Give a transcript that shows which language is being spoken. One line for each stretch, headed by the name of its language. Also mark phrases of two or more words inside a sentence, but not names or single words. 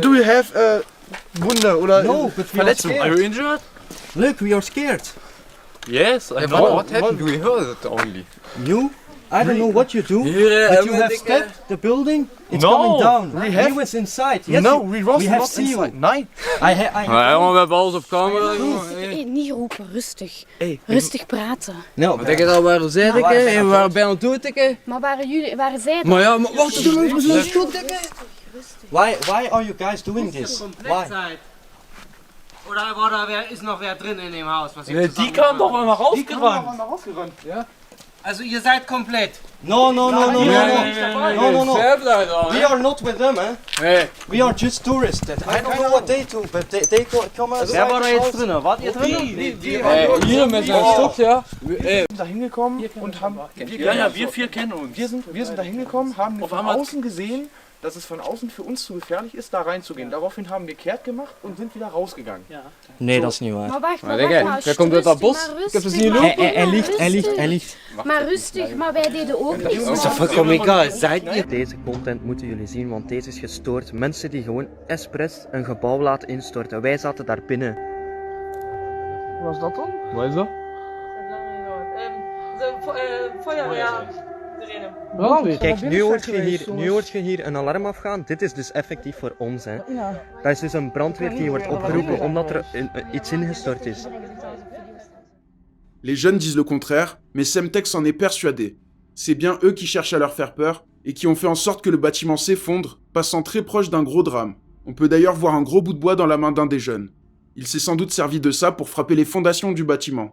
English: Do you have
German: Wunde oder
English: No, but we are
German: Verletzung?
English: Are scared. you injured? Look, we are scared. Yes, I know. What happened? We heard it only. You? I don't know what you do,
German: Hier,
English: but you have stepped the building. It's No, coming down. we have- was inside. Yes, no, you- we was have not seen you. inside.
German: Nein.
Dutch: Ja, we hebben alles op camera. Hey, niet roepen, rustig. Hey, Rustig praten.
English: No,
Dutch: Denk je dat waren zij, dikke? En we waren bijna dood, dikke? Maar waren zij Maar ja, maar wacht, doe even zo'n schot, dikke.
English: why are you guys doing this? Why?
German: Oder war da ist noch wer drin in dem Haus? Was ihr Die zusammen
Dutch: kan toch
German: gemacht
Dutch: wel naar rausgerannt.
German: habt? Also ihr seid komplett.
English: No.
Dutch: Nee.
English: We are not with them, eh?
Dutch: Nee.
English: We are just tourists. I don't know what they do, but they come outside.
German: Wer war da
English: the
German: jetzt
English: house.
German: drin? Wart ihr drin?
Dutch: Hier met zijn stok, ja.
German: Wir sind da hingekommen und haben. Wir vier kennen uns. Wir sind da hingekommen, haben Auf von einmal- außen gesehen, dass es von außen für uns zu gefährlich ist, da reinzugehen. Daraufhin haben wir kehrt gemacht und sind wieder rausgegangen.
Dutch: Nee, dat is niet waar. Maar wacht, Jij komt uit dat bos. Ik heb het niet gelopen. Hij ligt. Maar rustig, maar wij deden ook niks.
German: Vollkommen egal. Seid ihr?
Dutch: Deze content moeten jullie zien, want deze is gestoord. Mensen die gewoon expres een gebouw laten instorten. Wij zaten daar binnen. Wat is dat? Kijk, nu hoort je hier een alarm afgaan. Dit is dus effectief voor ons, hè. Dat is dus een brandweer die wordt opgeroepen omdat er iets ingestort is.
French: Les jeunes disent le contraire, mais Semtex en est persuadé. C'est bien eux qui cherchent à leur faire peur et qui ont fait en sorte que le bâtiment s'effondre, passant très proche d'un gros drame. On peut d'ailleurs voir un gros bout de bois dans la main d'un des jeunes. Il s'est sans doute servi de ça pour frapper les fondations du bâtiment.